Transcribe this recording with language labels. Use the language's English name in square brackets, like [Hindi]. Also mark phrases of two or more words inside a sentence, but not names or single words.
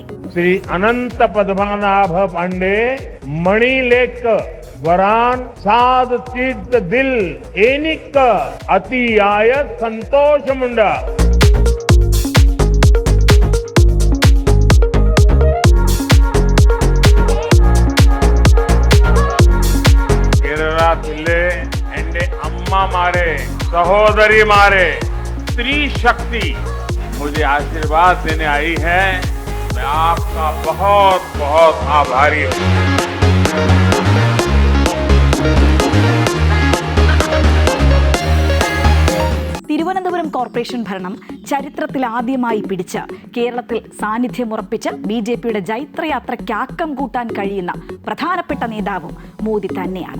[Malayalam] ശ്രീ അനന്ത പദ്മനാഭ പാണ്ഡെ മണിലേക്ക് വരാൻ സാധിച്ച ദിൽ എനിക്ക് അതിയായ സന്തോഷമുണ്ട്. കേരളത്തിലെ എന്റെ അമ്മമാരെ, സഹോദരിമാരെ, [Hindi] स्त्री शक्ति मुझे आशीर्वाद देने आई है. मैं आपका बहुत बहुत आभारी हूँ. [Malayalam] തിരുവനന്തപുരം കോർപ്പറേഷൻ ഭരണം ചരിത്രത്തിൽ ആദ്യമായി പിടിച്ച് കേരളത്തിൽ സാന്നിധ്യമുറപ്പിച്ച BJPയുടെ ജൈത്രയാത്രയ്ക്ക് ആക്കം കൂട്ടാൻ കഴിയുന്ന പ്രധാനപ്പെട്ട നേതാവും മോദി തന്നെയാണ്.